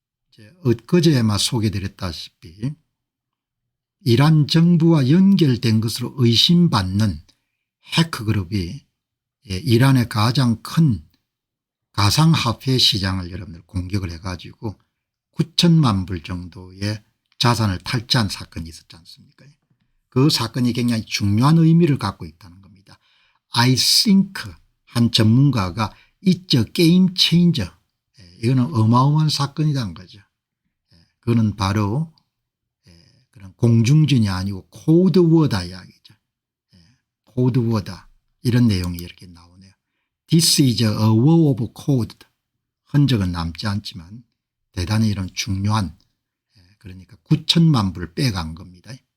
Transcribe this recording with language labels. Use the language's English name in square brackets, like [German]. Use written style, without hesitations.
[Korean] 이제 엊그제만 소개드렸다시피 이란 정부와 연결된 것으로 의심받는 해커그룹이 이란의 가장 큰 가상화폐 시장을 여러분들 공격을 해가지고 9천만 불 정도의 자산을 탈취한 사건이 있었지 않습니까? 그 사건이 굉장히 중요한 의미를 갖고 있다는 겁니다. [English] I think [Korean] 한 전문가가 [English] It's a game changer. [Korean] 이거는 어마어마한 사건이라는 거죠. 그거는 바로 그런 공중전이 아니고 코드워다 이야기죠. 코드워다 이런 내용이 이렇게 나오네요. [English] This is a war of code. [Korean] 흔적은 남지 않지만 대단히 이런 중요한 그러니까 9천만 불 빼간 겁니다.